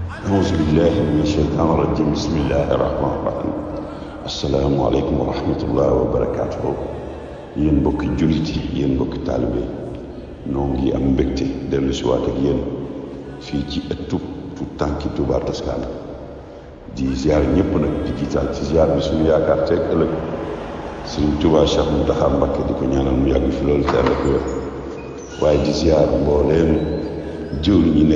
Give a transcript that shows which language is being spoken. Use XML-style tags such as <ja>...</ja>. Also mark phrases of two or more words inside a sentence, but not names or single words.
<ar>أعوذ بالله من الشيطان الرجيم بسم الله الرحمن الرحيم السلام عليكم ورحمة الله وبركاته</ar> <wo>yéen mbokki jullit yi yéen mbokki taalibe noo ngi am mbégte dellu si waat ak yéen fii ci ëttub tu tànki Touba Toscana di ziar ñëpp nag di jiital ci ziar bi suñu yaakaar teeg ëllëg suñu Touba Cheikh Mountakha Mbacké di ko ñaanal mu yàgg fi loolu te ànd ak wér waaye di ziar mbooleem jëwriñ ñi</wo>